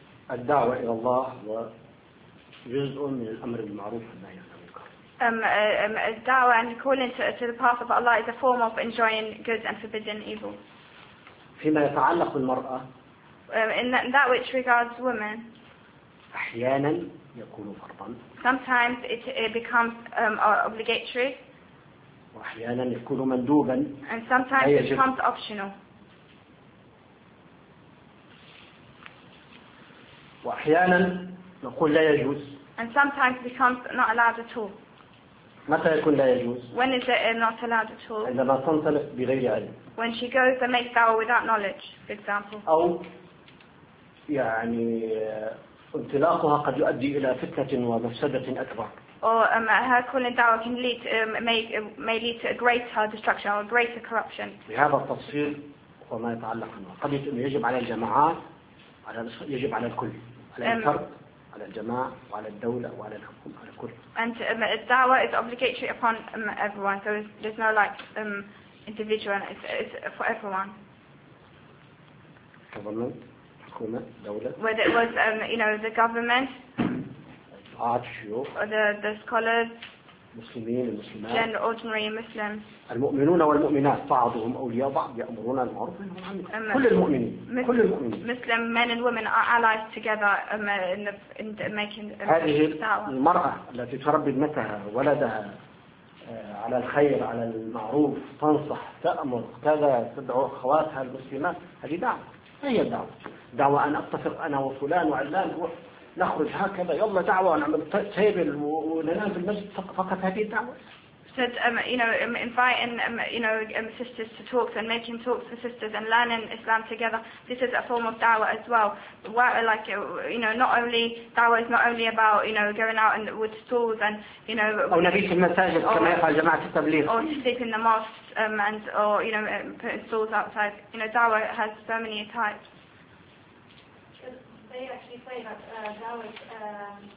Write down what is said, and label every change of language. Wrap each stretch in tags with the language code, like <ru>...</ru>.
<ar>الدعوة إلى الله وجزء من الأمر المعروف والنهي عن المنكر.</ar> <en>Dawah and calling to the path of Allah is a form of enjoying good and forbidden evil.</en> <ar>فيما يتعلق بالمرأة.</ar> <en>In that which regards women.</en> <ar>أحيانا يكون فرضا.</ar> <en>Sometimes it becomes obligatory.</en> <ar>وأحيانا يكون مندوبا.</ar> <en>And sometimes it becomes optional.</en> <ar>وأحيانا نقول لا يجوز.</ar> <en>And sometimes it becomes not allowed at all.</en> <ar>متى يكون لا يجوز؟</ar> <en>When is it not allowed at all?</en> <ar>عندما تنطلق بغير علم.</ar> <en>When she goes and makes dawah without knowledge, for example.</en> <ar>أو يعني انطلاقها قد يؤدي إلى فتنة ومفسدة أكبر.</ar> <en>Or her calling dawah can lead may lead to a greater destruction or greater corruption.</en> <ar>بهذا التفصيل وما يتعلق به. قد يجب على الجماعات يجب على الكل على الفرد. على الجماعة وعلى الدولة وعلى الحكومة على كل.</ar> <en>And dawah is obligatory upon everyone, so there's no individual. It's for everyone.</en> <ar>تفضل. الحكومة الدولة.</ar> <en>Whether it was you know the government.</en> <ar>عاد الشيوخ.</ar> <en>Or the scholars.</en> <ar>المسلمين المسلمات.</ar> <en>General ordinary Muslims.</en> <ar>المؤمنون والمؤمنات بعضهم أولياء بعض يأمرون المعروف بالمعروف. كل المؤمنين. كل المؤمنين.</ar> <en>Muslim men and women are allies together in the making.</en> <ar>هذه المرأة التي تربي ابنتها ولدها. على الخير على المعروف تنصح تأمر كذا تدعو أخواتها المسلمات هذه دعوة هي دعوة دعوة أن أتفق أنا وفلان وعلان نخرج هكذا يلا دعوة نعمل تيبل وننام في المسجد فقط هذه دعوة</ar> <en>said you know inviting you know sisters to talks and making talks for sisters and learning Islam together. This is a form of dawah as well. Where like you know not only dawah is not only about you know going out and with stalls and you know.</en> <ar>أو نبيت المساجد كما يفعل جماعة التبليغ.</ar> <en>Or sleeping in the mosques and or you know putting stalls outside. You know dawah has so many types. They actually say that dawah.</en>